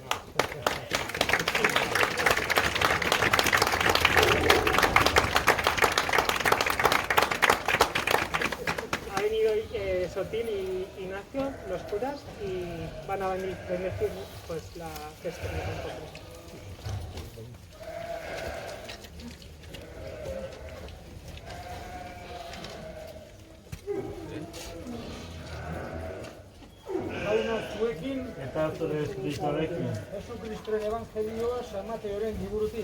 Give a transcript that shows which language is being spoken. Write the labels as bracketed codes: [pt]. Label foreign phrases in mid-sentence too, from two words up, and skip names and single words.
[es] Ha venido Sotil y Ignacio, los curas, y van a venir a bendecir pues la quesería con nosotros. [eu] Eta zure espirituarekin. Jesukristoren evangelioa San Mateoren liburutik.